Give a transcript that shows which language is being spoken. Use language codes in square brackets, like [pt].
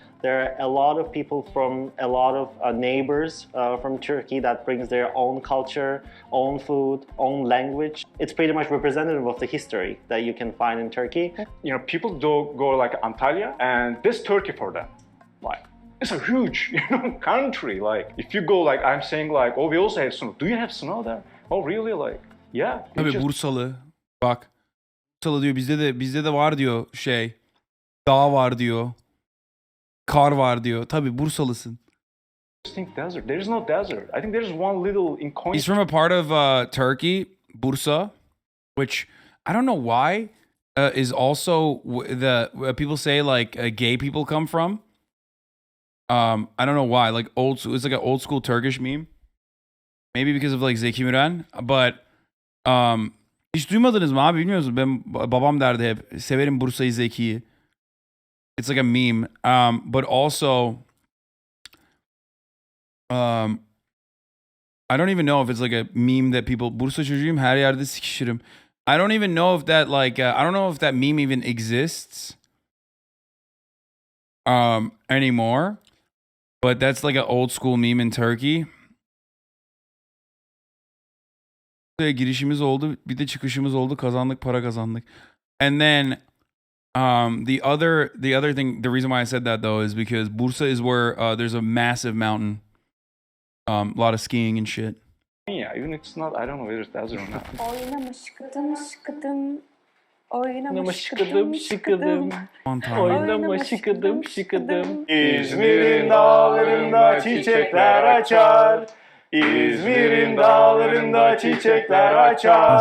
[en] There are a lot of people from a lot of neighbors from Turkey that brings their own culture, own food, own language. It's pretty much representative of the history that you can find in Turkey. People do go like Antalya, and this Turkey for them. Like, it's a huge, country. Like, if you go, like, I'm saying, like, oh, we also have snow. Do you have snow there? Oh, really? Like, yeah. [tr] Tabii Bursalı. Bak. Bursalı diyor bizde de var diyor Dağ var diyor. Kar var diyor. Tabii Bursalısın. [en] Desert. There is no desert. I think there's one little in Konya. He's from a part of Turkey, Bursa, which I don't know why is also the people say like gay people come from. I don't know why. Like it's like an old school Turkish meme. Maybe because of like Zeki Müren, but [tr] hiç duymadınız mı abi, bilmiyor musunuz? Babam derdi hep severim Bursa'yı Zeki'yi. [en] It's like a meme. But also I don't even know if it's like a meme that people [tr] Bursa çocuğuyum her yerde sikişirim. [en] I don't even know if that like I don't know if that meme even exists anymore. But that's like an old school meme in Turkey. [tr] Girişimiz oldu, bir de çıkışımız oldu, kazandık, para kazandık. [en] And then the other thing, the reason why I said that though is because Bursa is where there's a massive mountain. A lot of skiing and shit. Yeah, even if it's not, I don't know whether it does or not. [tr] Oynama şıkıdım şıkıdım. Oynama Oynama şıkıdım şıkıdım. Aman tanrım. Oynama şıkıdım şıkıdım. İzmir'in dağlarında çiçekler açar. İzmir'in dağlarında çiçekler açar.